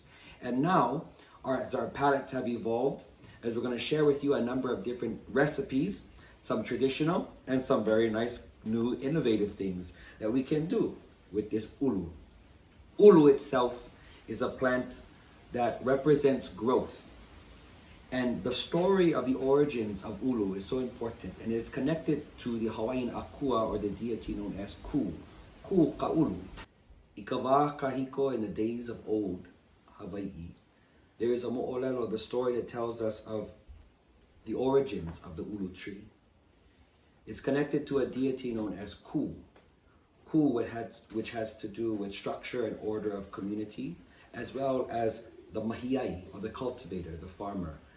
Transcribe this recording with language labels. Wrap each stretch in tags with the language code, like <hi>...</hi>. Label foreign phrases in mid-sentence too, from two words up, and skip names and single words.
<en>And now, as our palates have evolved, as we're going to share with you a number of different recipes, some traditional and some very nice new innovative things that we can do with this ulu. Ulu itself is a plant that represents growth. And the story of the origins of ulu is so important, and it's connected to the Hawaiian akua, or the deity known as Ku.</en> <haw>Ku ka ulu. Ikawa kahiko</haw> <en>in the days of old Hawaii. There is a mo'olelo, the story that tells us of the origins of the ulu tree. It's connected to a deity known as Ku. Ku, which has to do with structure and order of community, as well as the mahiai, or the cultivator, the farmer.</en>